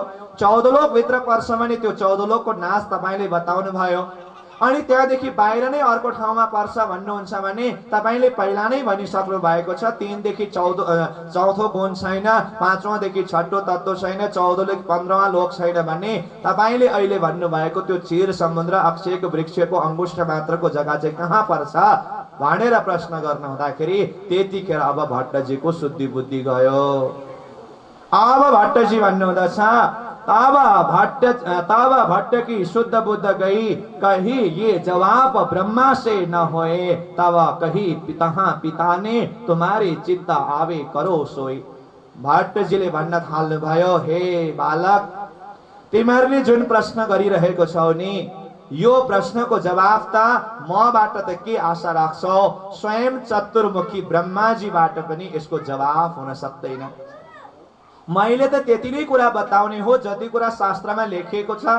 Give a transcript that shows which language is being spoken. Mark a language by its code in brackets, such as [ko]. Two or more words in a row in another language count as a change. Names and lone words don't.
[ne] 14 लोक भित्र पर्छ भने त्यो 14 लोकको नाश तपाईले बताउनु भयो, अनि त्यहाँदेखि बाहिर नै अर्को ठाउँमा पर्छ भन्नुहुन्छ भने तपाईले पहिला नै भनिसक्नु भएको छ 3 देखि 14 चौथो गुण छैन, 5वां देखि छठो तत्व छैन, 14 देखि 15वां लोक छैन भने तपाईले अहिले भन्नु भएको त्यो क्षीर समुद्र अक्षयको वृक्षको अंगुष्ठ मात्रको जग्गा चाहिँ कहाँ पर्छ भनेर प्रश्न गर्न हुँदाखेरि त्यतिखेर अब भट्टजीको शुद्धि बुद्धि गयो। अब भट्टजी भन्नुहुँदछ, [hi] तब भट्ट की शुद्ध बुद्ध गई, कही ये जवाब ब्रह्मा से न होए, तब कही पिता ने तुम्हारे चित्त आवे करो सोई। [ne] भट्टजीले भन्न थाल्नुभयो, हे बालक, तिमीहरूले जुन प्रश्न गरिरहेको छौ नि, यो प्रश्नको जवाफ त मबाट त के आशा राख्छौ? स्वयं चतुर्मुखी ब्रह्माजीबाट पनि यसको जवाफ हुन सक्दैन। मैले त त्यति नै कुरा बताउने हो जति कुरा शास्त्रमा लेखिएको छ।